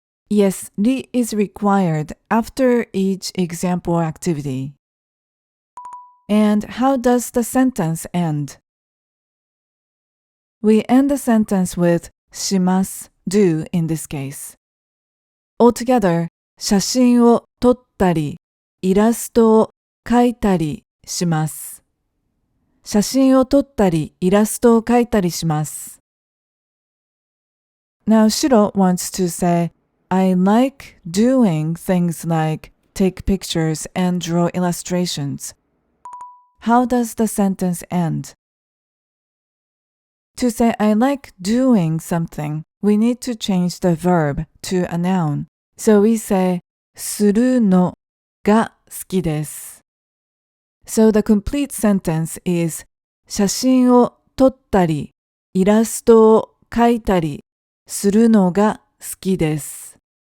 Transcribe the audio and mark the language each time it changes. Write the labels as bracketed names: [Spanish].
[English] Yes, the is required after each example activity. And how does the sentence end? We end the sentence with します do in this case. Altogether, [Japanese] 写真を撮ったり、イラストを描いたりします。写真を撮ったり、イラストを描いたりします。 [English] Now Shiro wants to say, I like doing things like take pictures and draw illustrations. How does the sentence end? To say I like doing something, we need to change the verb to a noun. So we say [Japanese] するのが好きです。 [English] So the complete sentence is [Japanese] 写真を撮ったり、イラストを描いたりするのが好きです。